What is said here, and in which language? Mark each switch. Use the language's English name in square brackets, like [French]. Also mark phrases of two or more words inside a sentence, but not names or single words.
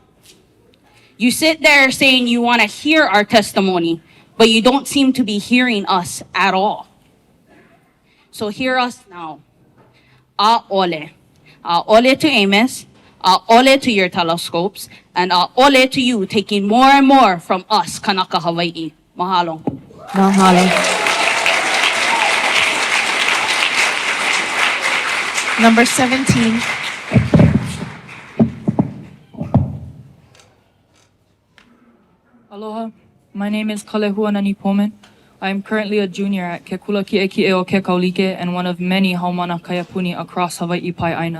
[English] You sit there saying you want to hear our testimony, but you don't seem to be hearing us at all. So hear us now. A'ole. A'ole to AMOS. A'ole to your telescopes. And a'ole to you taking more and more from us, [Hawaiian] Kanaka Hawai'i. [English] Mahalo. Mahalo. Number 17. Aloha, my name is Kalehuanani Pomen. I am currently a junior at Ke Kula Ki'eki'e o Ke Kaulike and one of many [Hawaiian] Haumana Kaiapuni [English] across Hawai'i Pai'aina.